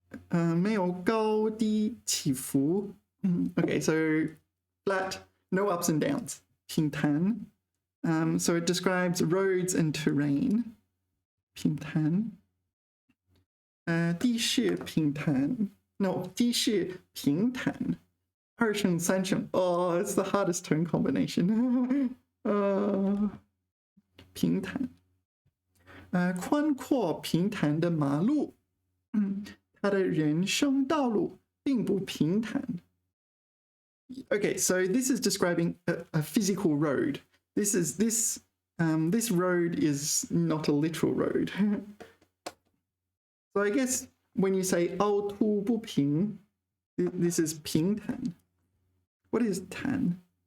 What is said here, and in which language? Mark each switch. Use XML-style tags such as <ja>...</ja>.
<zh>Okay, 没有高低起伏.</zh> <en>Okay, so flat, no ups and downs.</en> <zh>平坦.</zh> <en>So it describes roads and terrain.</en> <zh>平坦.地势平坦. No, 地势平坦.二声三声.</zh> <en>Oh, it's the hardest tone combination.</en> <zh>平坦. 宽阔平坦的马路. 他的人生道路并不平坦。</zh> <en>Okay, so this is describing a physical road. This road is not a literal road. So I guess when you say 凹凸不平, this is 平坦. What is 坦?</en>